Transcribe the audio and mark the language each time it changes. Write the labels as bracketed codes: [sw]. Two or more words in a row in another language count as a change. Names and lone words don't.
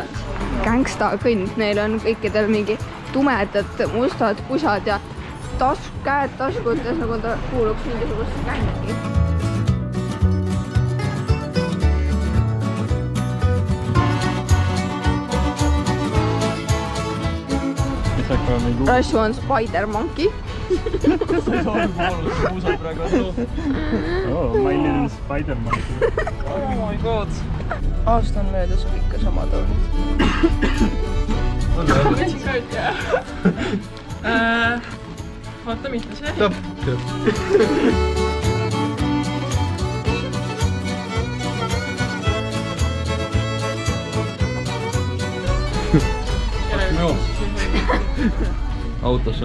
[et] Gangsta kõnd, neil on kõikidel mingi tumedad, mustad pusad ja käed taskutes, nagu ta kuuluks mingisugust gängi. Rashu on Spider Monkey. [en] My little Spider Monkey. Oh my god. [et] Aasta on möödas kõike samad olnud. Võtsin ka üt, jah. Vaata, mitte see. Autosse.